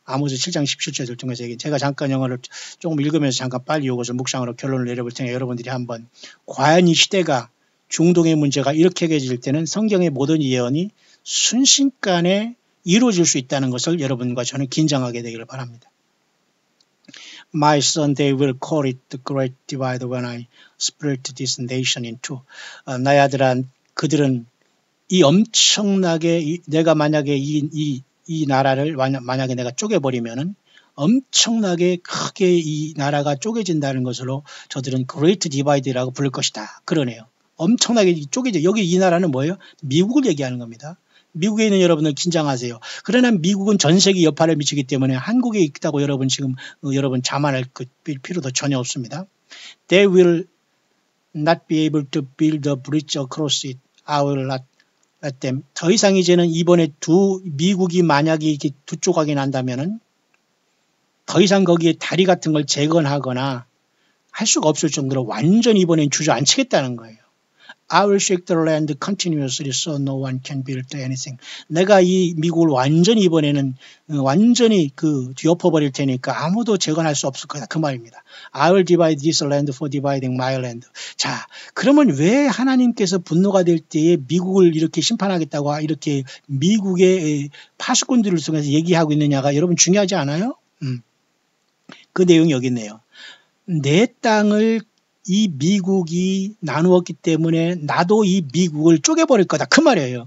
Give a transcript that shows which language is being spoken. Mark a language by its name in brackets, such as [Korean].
[Korean] 아모스 7장 17절을 통해서 제가 잠깐 영어를 조금 읽으면서 잠깐 빨리 이것을 묵상으로 결론을 내려볼 테니까 여러분들이 한번 과연 이 시대가 중동의 문제가 이렇게 해결될 때는 성경의 모든 예언이 순식간에 이루어질 수 있다는 것을 여러분과 저는 긴장하게 되기를 바랍니다. [English] My son, they will call it the great divide when I split this nation in two. [Korean] 나의 아들아, 그들은 이 엄청나게 내가 만약에 이 나라를 만약에 내가 쪼개버리면은 엄청나게 크게 이 나라가 쪼개진다는 것으로 저들은 Great Divide라고 부를 것이다. 그러네요. 엄청나게 쪼개져. 여기 이 나라는 뭐예요? 미국을 얘기하는 겁니다. 미국에 있는 여러분들 긴장하세요. 그러나 미국은 전 세계 여파를 미치기 때문에 한국에 있다고 여러분 지금 여러분 자만할 필요도 전혀 없습니다. [English] They will not be able to build a bridge across it. I will not let them. [Korean] 더 이상 이제는 이번에 미국이 만약에 이렇게 두 조각이 난다면은 더 이상 거기에 다리 같은 걸 재건하거나 할 수가 없을 정도로 완전히 이번엔 주저앉히겠다는 거예요. [English] I will shake the land continuously so no one can build anything. [Korean] 내가 이 미국을 완전히 이번에는 완전히 뒤엎어버릴 테니까 아무도 재건할 수 없을 거다. 그 말입니다. [English] I will divide this land for dividing my land. [Korean] 자, 그러면 왜 하나님께서 분노가 될 때에 미국을 이렇게 심판하겠다고 이렇게 미국의 파수꾼들을 통해서 얘기하고 있느냐가 여러분 중요하지 않아요? 그 내용이 여기 있네요. 내 땅을 이 미국이 나누었기 때문에 나도 이 미국을 쪼개버릴 거다. 그 말이에요.